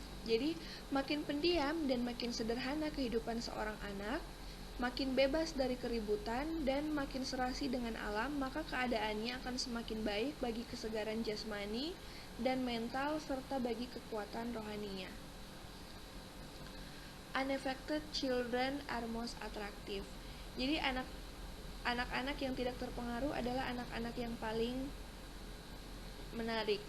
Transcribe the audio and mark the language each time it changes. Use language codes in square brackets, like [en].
[id] Jadi, makin pendiam dan makin sederhana kehidupan seorang anak, makin bebas dari keributan dan makin serasi dengan alam, maka keadaannya akan semakin baik bagi kesegaran jasmani dan mental serta bagi kekuatan rohaninya. [en] Unaffected children are most attractive. [id] Jadi anak-anak yang tidak terpengaruh adalah anak-anak yang paling menarik.